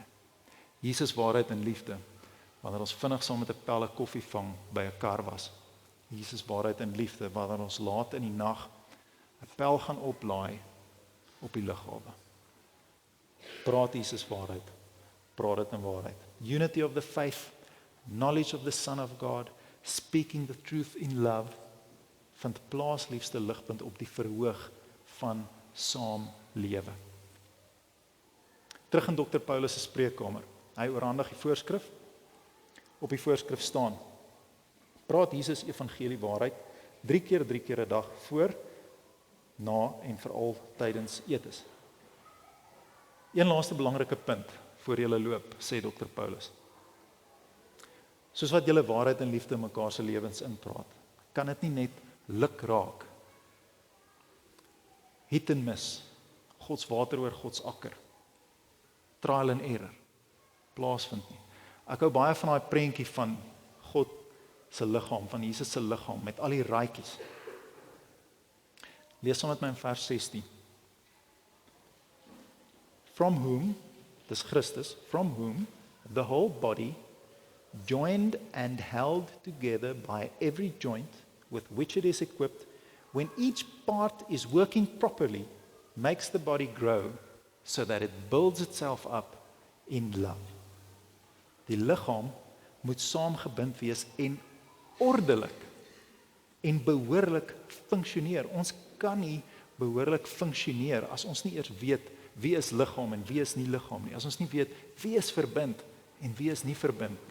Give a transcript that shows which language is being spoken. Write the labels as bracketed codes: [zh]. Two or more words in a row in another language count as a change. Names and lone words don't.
[af] Jesus waarheid in liefde wanneer ons vinnig saam met 'n pelle koffie vang by 'n kar was. Jesus waarheid in liefde wanneer ons laat in die nag 'n pel gaan oplaai op die lughawe. Praat Jesus waarheid, praat dit in waarheid. [en] Unity of the faith, knowledge of the Son of God, speaking the truth in love, [af] vind plaas liefste ligpunt op die verhoog van saamlewe. Terug in Dr. Paulus se spreekkamer. Hy oorhandig die voorskrif. Op die voorskrif staan: praat Jesus evangelie waarheid 3 keer 'n dag voor, na en veral tydens etes. Een laaste belangrike punt voor julle loop, sê Dr. Paulus. Soos wat julle waarheid en liefde in mekaar se lewens inpraat, kan dit nie net luk raak. Hit en miss, Gods water oor Gods akker, [en] trial and error, [af] plaasvind nie. Ek hou baie van daai prentjie van God se liggaam, van Jesus se liggaam, met al die raaitjies. Lees saam met my in vers 16. [en] From whom, [af] dis Christus, [en] from whom the whole body, joined and held together by every joint with which it is equipped, when each part is working properly, makes the body grow so that it builds itself up in love. [af] Die liggaam moet saamgebind wees en ordelik en behoorlik funksioneer. Ons kan nie behoorlik funksioneer as ons nie eers weet wie is liggaam en wie is nie liggaam nie. As ons nie weet wie is verbind en wie is nie verbind nie.